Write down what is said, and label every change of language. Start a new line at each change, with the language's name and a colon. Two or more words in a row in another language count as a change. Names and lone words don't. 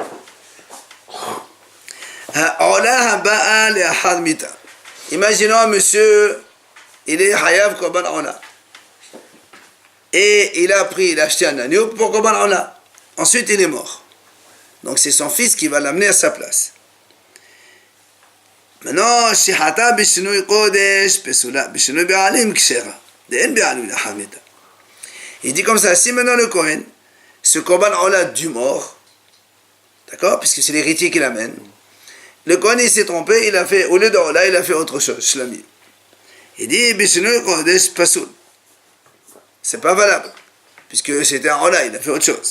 French: Imaginons un monsieur, il est
Hebrew: חייב קרבן עולה.
French: Et il a acheté un agneau pour
Hebrew: קרבן עולה.
French: Ensuite il est mort. Donc c'est son fils qui va l'amener à sa place. Maintenant,
Hebrew: שחיטה בשינוי קודש פסולה, בשינוי בעלים כשרה. דאין בעלים לאחר מיתה.
French: Il dit comme ça, si maintenant le Kohen, ce
Hebrew: קרבן עולה
French: du mort, d'accord, puisque c'est l'héritier qui l'amène, le Kohen il s'est trompé, il a fait, au lieu de ola, il a fait autre chose, shlami. Il dit,
Hebrew: בשינוי קודש פסול.
French: C'est pas valable, puisque c'était un ola, il a fait autre chose.